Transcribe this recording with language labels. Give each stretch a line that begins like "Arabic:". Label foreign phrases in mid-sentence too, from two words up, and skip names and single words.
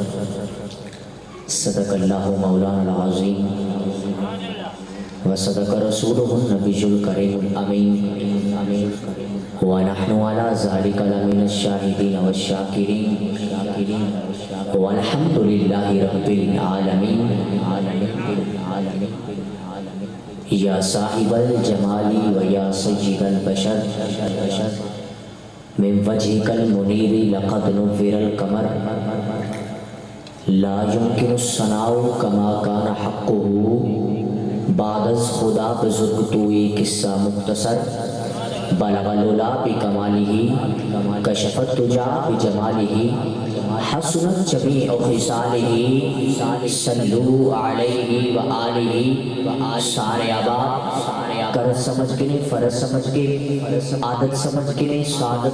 Arabic: صدق الله مولانا العظيم وصدق رسوله النبي الكريم الامين ونحن على ذلك لمن الشاهدين والشاكرين والحمد لله رب العالمين یا صاحب الجمال ویا سید البشر من وجهك المنير لقد نور القمر لا يمكن الثناء كما كان حقه
Persian: بعد از خدا بزرگ توئی قصہ مختصر
Arabic: بلغ العلا بکمالہ کشف الدجا بجمالہ حسنت جمیع خصالہ صلو علیہ وآلہ
Urdu: سارے آباد کر سمجھ کے فرض سمجھ کے عادت سمجھ کے سعادت